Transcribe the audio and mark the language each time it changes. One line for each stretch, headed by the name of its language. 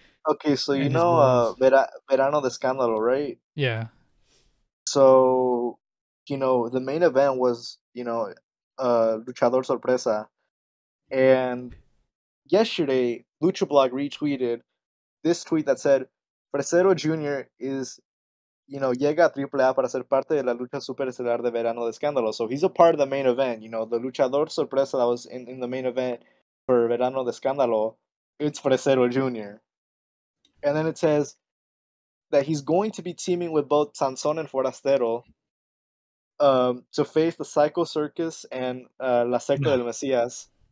English: Okay, so Verano de Escándalo, right? Yeah. So, the main event was, Luchador Sorpresa. And yesterday, Lucha Blog retweeted this tweet that said, Fresero Jr.
Spanish: is, llega a AAA para ser parte de la lucha superestelar de Verano de Escándalo.
English: So he's a part of the main event. The Luchador Sorpresa that was in the main event for Verano de Escándalo, it's Fresero Jr. And then it says that he's going to be teaming with both Sansón and Forastero to face the Psycho Circus and La Secta del Mesías.